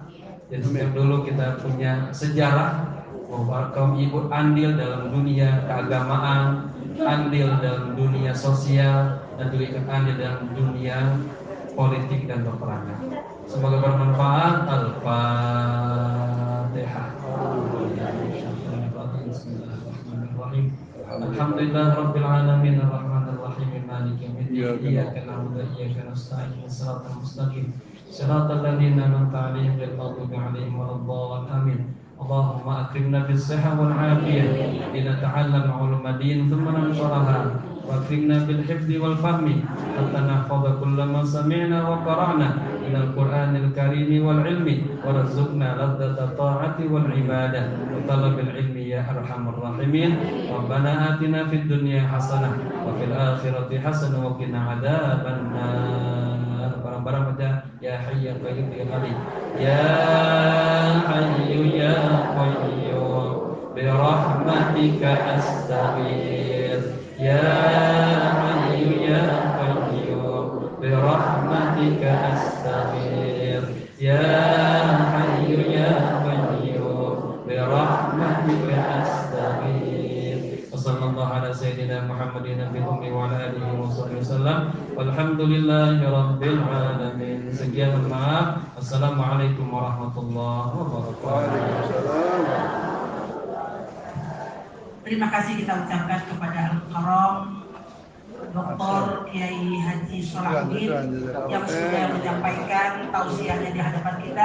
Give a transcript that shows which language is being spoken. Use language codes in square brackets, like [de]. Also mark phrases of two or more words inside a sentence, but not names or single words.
[id] Jadi setiap dulu kita punya sejarah bahwa kaum ibu andil dalam dunia keagamaan, andil dalam dunia sosial, dan juga andil dalam dunia politik dan peperangan. Semoga bermanfaat. Al-Fatihah. [ar] بسم الله الرحمن الرحيم. الحمد لله رب العالمين الرحمن الرحيم مالك يوم الدين إياك نعبد وإياك نستعين صراط المستقيم صراط الذين أنعمت عليهم غير المغضوب عليهم ولا الضالين آمين. اللهم أكرمنا بالصحة والعافية لنتعلم علوم الدين ثم ننشرها وأكرمنا بالحفظ والفهم حتى نحفظ كل ما سمعنا وقرأنا من القرآن الكريم والعلم وارزقنا لذة الطاعة والعبادة وطلب العلم يا أرحم الراحمين. ربنا آتنا في الدنيا حسنة وفي الآخرة حسنة وقنا عذاب النار. [id] Barang-barang baca [ar] يا حي يا قيوم يا غني يا حي يا قيوم برحمتك أستغفر يا حي يا قيوم برحمتك أستغفر يا حي يا قيوم برحمتك أستغفر. وصلى الله على سيدنا محمد النبي الأمي وعلى آله وسلم. والحمد لله رب العالمين. [id] Sekian, maaf. [ar] السلام عليكم ورحمة الله وبركاته. [id] Terima kasih kita ucapkan kepada Al-Karam Dr. Kiai Haji Salahuddin yang sudah menyampaikan tausiahnya di hadapan kita.